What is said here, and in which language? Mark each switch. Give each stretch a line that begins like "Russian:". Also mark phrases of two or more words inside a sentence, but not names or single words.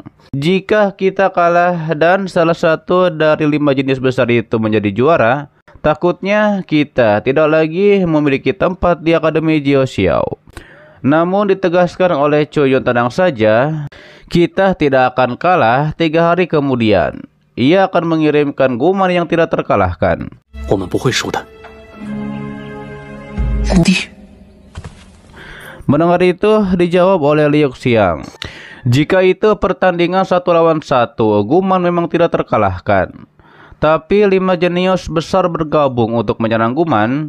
Indonesian: Jika kita kalah dan salah satu dari 5 jenius besar itu menjadi juara, takutnya kita tidak lagi memiliki tempat di Akademi Jiao Xiao. Namun ditegaskan oleh Chuyun tenang saja, kita tidak akan kalah 3 hari kemudian. Ia akan mengirimkan Guman yang tidak terkalahkan.
Chinese: 我们不会输的。
Indonesian: Mendengar itu dijawab oleh Liu Xiang. Jika itu pertandingan 1 lawan 1, Guman memang tidak terkalahkan. Tapi 5 jenius besar bergabung untuk menyerang Guman.